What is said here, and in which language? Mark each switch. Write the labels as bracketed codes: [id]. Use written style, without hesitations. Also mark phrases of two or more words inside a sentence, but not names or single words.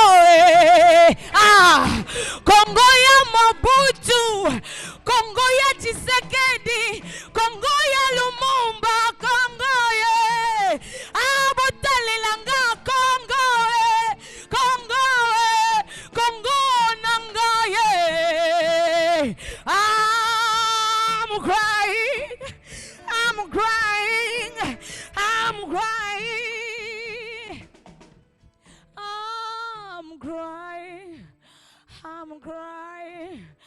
[ln] Ah, Congo ya Mobutu, Congo ya Tshisekedi, Congo ya Lumumba, Congo ye. Ah, botalelanga Congo ye, Congo ye, Congo nanga ye. [en] I'm crying, I'm crying, I'm crying, I'm crying, I'm crying.